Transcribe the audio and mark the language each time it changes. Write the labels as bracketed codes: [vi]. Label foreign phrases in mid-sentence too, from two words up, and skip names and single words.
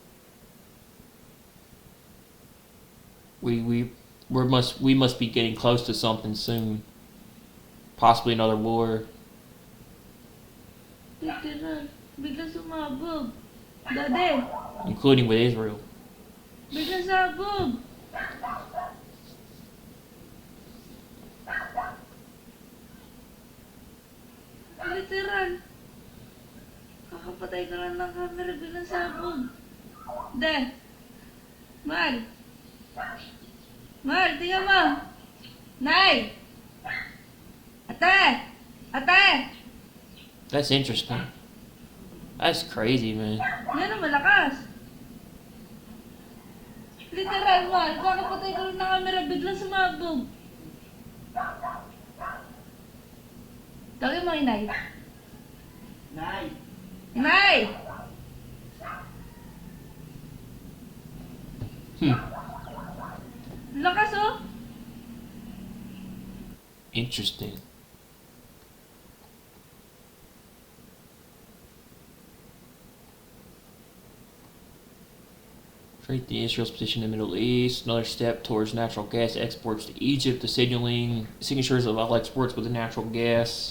[en] We must be getting close to something soon. Possibly another war. Including with Israel. Literal. [tl] Kakapatay ka lang ng camera bilang sabog. De. Mal. Mal, tingnan mo. Nay. Ate. Ate. [en] That's interesting. That's crazy, man. [tl] Yan ang malakas. Literal, Mal. Kakapatay ka lang ng camera biglang sumabog. Tawagin mo, Inay. Nay. Nay! Lakas, oh. [en] Interesting. Strengthen Israel's position in the Middle East. Another step towards natural gas exports to Egypt. The signatures of all exports with the natural gas.